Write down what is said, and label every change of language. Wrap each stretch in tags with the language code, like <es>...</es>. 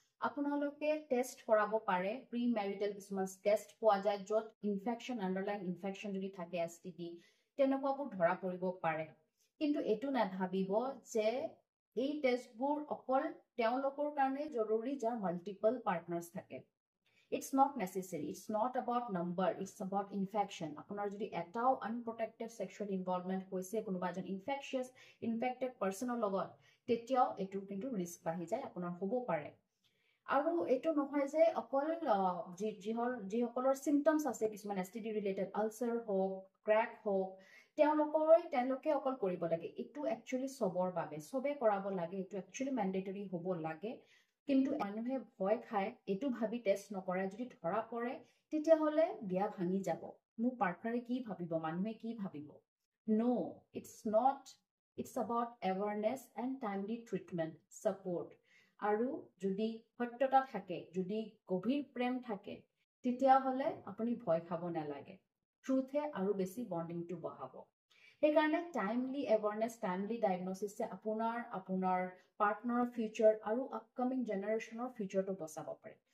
<as>আপোনালোকে টেষ্ট কৰাব পাৰে, প্ৰি ম্যাৰিটাল কিছুমান টেষ্ট পোৱা যায়, য'ত ইনফেকশ্যন, আন্ডাৰলাইন ইনফেকশ্যন যদি থাকে STD, তেনেকুৱাবোৰ ধৰা পৰিব পাৰে। কিন্তু এটো নাভাবিব যে এই টেষ্টবোৰ অকল তেওঁলোকৰ কাৰণে জৰুৰী যাৰ মাল্টিপল পাৰ্টনাৰ্স থাকে।</as> <en>It's not necessary, it's not about number, it's about infection.</en> <as>আপোনাৰ যদি এটাও</as> <en>unprotected sexual involvement</en> <as>হৈছে কোনোবা এজন infected personৰ লগত, তেতিয়াও এটো কিন্তু ৰিস্ক বাঢ়ি যায়, আপোনাৰ হ'ব পাৰে। আৰু এটো নহয় যে অকল যিসকলৰ সিম্পটমস আছে কিছুমান STD ৰিলেটেড, আলচাৰ হওক, ক্ৰেক হওক, তেওঁলোকে অকল কৰিব লাগে, এটো একচুয়ালি সবৰ বাবে, সবে কৰাব লাগে, এটো একচুয়ালি ম্যান্ডেটৰি হ'ব লাগে। কিন্তু মানুহে ভয় খায়, এটো ভাবি টেষ্ট নকৰে, যদি ধৰা পৰে তেতিয়া হলে বিয়া ভাঙি যাব, মোৰ পাৰ্টনাৰে কি ভাবিব, মানুহে কি ভাবিব।</as> <en>No, it's not, it's about awareness and timely treatment, support.</en> <as>আৰু যদি সত্যতা থাকে, যদি গভীৰ প্ৰেম থাকে, তেতিয়া হলে আপুনি ভয় খাব নালাগে, ট্ৰুথে আৰু বেছি বন্ডিংটো বঢ়াব। সেইকাৰণে টাইমলি এৱাৰনেছ, টাইমলি ডায়াগনোচিছে আপোনাৰ পাৰ্টনাৰৰ ফিউচাৰ আৰু আপকামিং জেনাৰেশ্যনৰ ফিউচাৰটো বচাব পাৰে।</as>